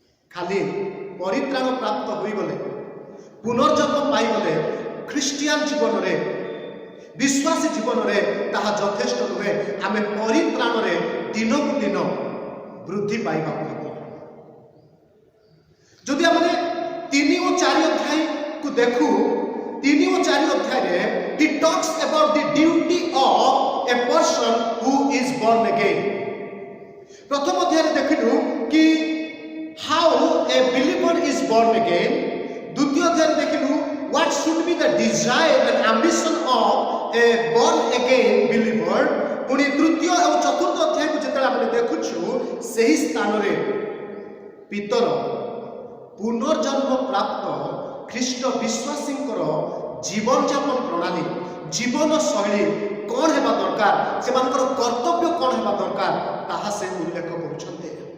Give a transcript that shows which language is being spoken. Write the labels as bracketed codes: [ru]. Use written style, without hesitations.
[or] ଖାଲି ପରିତ୍ରାଣ ପ୍ରାପ୍ତ ହୋଇଗଲେ, ପୁନର୍ଜନ୍ମ ପାଇଗଲେ ଖ୍ରୀଷ୍ଟିଆନ ଜୀବନରେ, ବିଶ୍ୱାସୀ ଜୀବନରେ ତାହା ଯଥେଷ୍ଟ ନୁହେଁ। ଆମେ ପରିତ୍ରାଣରେ ଦିନକୁ ଦିନ ବୃଦ୍ଧି ପାଇବାକୁ ହେବ। ଯଦି ଆମେ 3 ଓ 4 ଅଧ୍ୟାୟକୁ ଦେଖୁ, 3 ଓ 4 ଅଧ୍ୟାୟରେ [en] he talks about the duty of a person who is born again. [or] ପ୍ରଥମ ଅଧ୍ୟାୟରେ ଦେଖିଲୁ କି [en] how a believer is born again. [or] ଦ୍ୱିତୀୟ ଅଧ୍ୟାୟରେ ଦେଖିଲୁ [en] what should be the desire and ambition of a born again believer. [or] ପୁଣି ତୃତୀୟ ଆଉ ଚତୁର୍ଥ ଅଧ୍ୟାୟକୁ ଯେତେବେଳେ ଆମେ ଦେଖୁଛୁ, ସେହି ସ୍ଥାନରେ ପିତର ପୁନର୍ଜନ୍ମ ପ୍ରାପ୍ତ ଖ୍ରୀଷ୍ଟ ବିଶ୍ୱାସୀଙ୍କର ଜୀବନଯାପନ ପ୍ରଣାଳୀ, ଜୀବନ ଶୈଳୀ କ'ଣ ହେବା ଦରକାର, ସେମାନଙ୍କର କର୍ତ୍ତବ୍ୟ କ'ଣ ହେବା ଦରକାର, ତାହା ସେ ଉଲ୍ଲେଖ କରୁଛନ୍ତି।